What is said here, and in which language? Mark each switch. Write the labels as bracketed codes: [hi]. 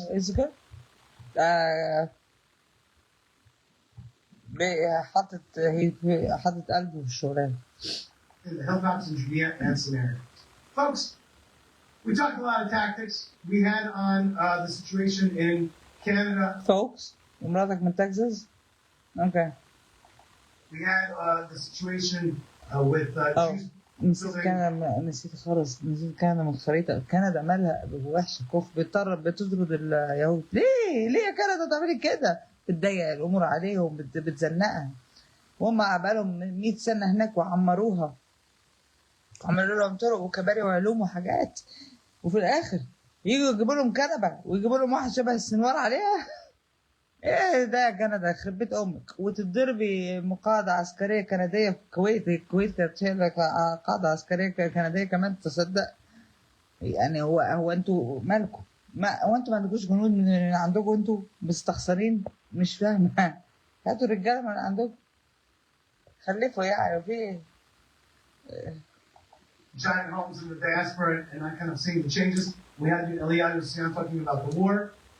[en] Is it good? [ar] حاطط قلبه في الشغلانه. [en] In the hilltops in Judea and Samaria. Folks, we talked a lot of tactics. We had on the situation in Canada. Folks, ومراتك من Texas? Okay. We had the situation with [ar] نسيت كندا من الخريطة. كندا مالها وحشة كوف، بتطرد اليهود. ليه يا كندا تعملي كده؟ بتضيق الأمور عليهم، بتزنقها. وهم عبالهم 100 سنة هناك وعمروها، عملوا لهم طرق وكباري وعلوم وحاجات، وفي الآخر يجوا يجيبوا لهم كنبة ويجيبوا لهم واحد شبه السنوار عليها. ايه ده يا كندا؟ يخرب بيت امك. وتتضربي مقاعدة عسكرية كندية في الكويت. الكويت كانت شايلة قاعدة عسكرية كندية كمان، تصدق؟ يعني هو انتوا مالكم؟ هو انتوا ما عندكوش جنود من عندكم؟ انتوا مستخسرين؟ مش فاهمة. هاتوا الرجالة من عندكم، خلفوا يعني في ايه؟ [en] Giant homes in the diaspora, and I kind of seeing the changes. We had Eliyahu Sian talking about the war.